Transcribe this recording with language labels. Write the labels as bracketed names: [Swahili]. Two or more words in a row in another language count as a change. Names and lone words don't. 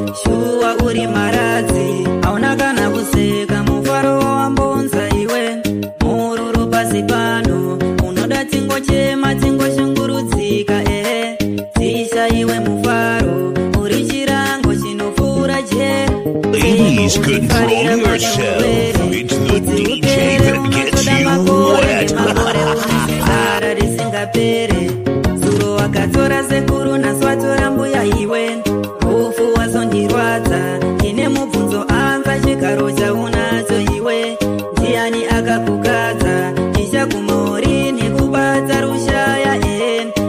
[Shona] Shuwa uri maradzi, hauna kana kuseka, mufaro wambonza iwe. Mururu pasi pano, unoda tingochema, tingoshungurudzika, eh. Tisha iwe mufaro, uri chirango chinopfuura je. [English] Ladies, control yourself. It's the D J that gets you wet. [Shona] Risingapere. Zuro wakatora sekuru, nhasi watora mbuya iwe. Rufu wazondirwadza, ndine mubvunzo anza chigaro chaunacho iwe. Ndiani akakukadza? Ndichaguma urini kubata rushaya, eh.